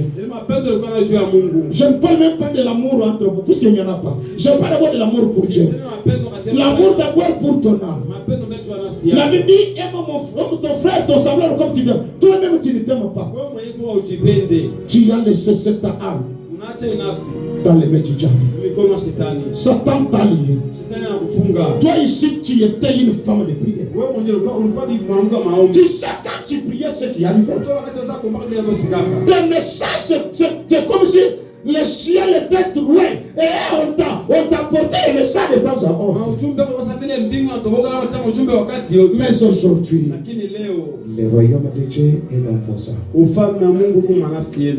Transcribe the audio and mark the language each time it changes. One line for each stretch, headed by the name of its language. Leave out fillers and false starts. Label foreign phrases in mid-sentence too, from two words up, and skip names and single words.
French: Je ne parle même pas de l'amour entre vous, puisqu'il n'y en a pas. Je parle d'abord de l'amour pour Dieu. L'amour d'abord pour ton âme. La Bible dit, aime ton frère, ton semblable comme tu t'aimes. Toi-même tu ne t'aimes pas. Tu as laissé cette âme dans les mains du diable.
Swahili: mikono ya shetani.
French: Satan t'a lié.
Swahili: Shetani anakufunga.
French: Toi ici, tu étais une femme de prière.
Swahili: Wewe mwenyewe ulikuwa ni mwanamke wa maombi.
French: Tu sais quand tu priais ce qui arrivait.
Swahili: Wakati unataka kuomba bila kufika.
French: Tes messages, c'est comme si le ciel était troué et on t'a porté le message de temps en temps. Mais aujourd'hui, le royaume de Dieu est dans vos âmes.